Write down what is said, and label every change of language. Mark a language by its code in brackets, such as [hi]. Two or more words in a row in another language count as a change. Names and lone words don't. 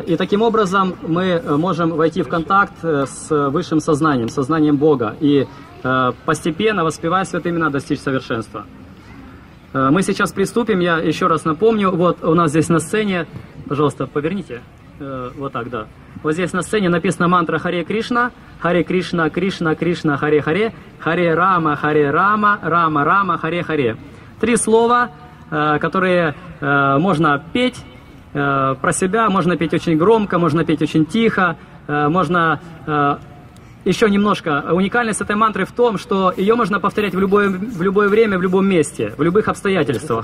[ru] И таким образом мы можем войти в контакт с высшим сознанием, сознанием Бога, и постепенно, воспевая святые имена, достичь совершенства. Мы сейчас приступим, я еще раз напомню, вот у нас здесь на сцене, пожалуйста, поверните, вот так, да. Вот здесь на сцене написана мантра Харе Кришна, Кришна, Кришна, Харе Харе, Рама, Рама Рама, Харе Харе. 3 слова, которые можно петь про себя, можно петь очень громко, можно петь очень тихо, можно... Еще немножко. Уникальность этой мантры в том, что ее можно повторять в любое время, в любом месте, в любых обстоятельствах.